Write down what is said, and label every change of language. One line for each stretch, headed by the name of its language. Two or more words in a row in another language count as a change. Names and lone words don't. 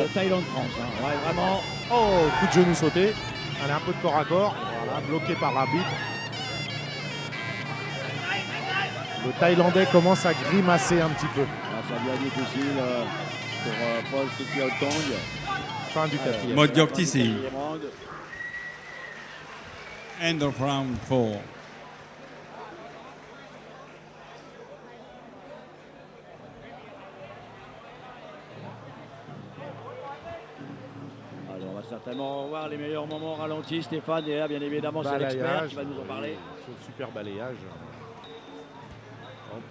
French: Thaïlande-France. Hein. Ouais, vraiment. Oh, coup de genou sauté. Allez, un peu de corps à corps. Voilà, bloqué par l'arbitre. Le Thaïlandais commence à grimacer un petit peu. Là, ça devient difficile pour Paul Setiaotong. Fin du quatrième.
Thai: หมดยกที่ 4
French: Quatrième round.
English: End of round 4
French: Alors, on va certainement revoir les meilleurs moments ralentis, Stéphane. Et là, bien évidemment, c'est l'expert Balayage. qui va nous en parler. Ce super balayage. Hop.